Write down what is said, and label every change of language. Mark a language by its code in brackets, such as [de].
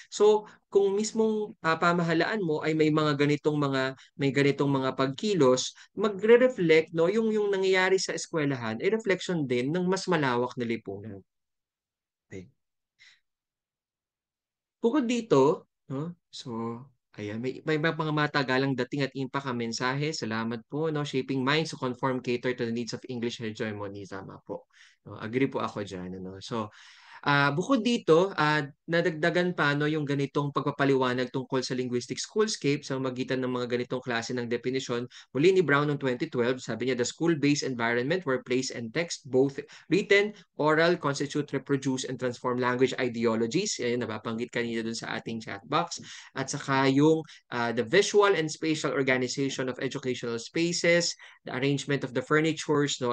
[tl] So kung mismong pamahalaan mo ay may ganitong mga pagkilos, magre-reflect yung nangyayari sa eskwelahan ay reflection din ng mas malawak na lipunan. Okay. Bukod dito, no? So ayan, may mga matagalang dating at impact ang mensahe. Salamat po, no? [en] Shaping minds to conform, cater to the needs of English hegemony. [tl] Tama po. No? Agree po ako dyan. Ano? So, bukod dito, nadagdagan pa yung ganitong pagpapaliwanag tungkol sa linguistic schoolscape sa magitan ng mga ganitong klase ng definisyon. Muli ni Brown noong 2012, sabi niya, [en] the school-based environment where place and text, both written, oral, constitute, reproduce, and transform language ideologies. [tl] Yan, nababanggit kanina dun sa ating chat box. At saka yung [en] the visual and spatial organization of educational spaces, the arrangement of the furnitures, no?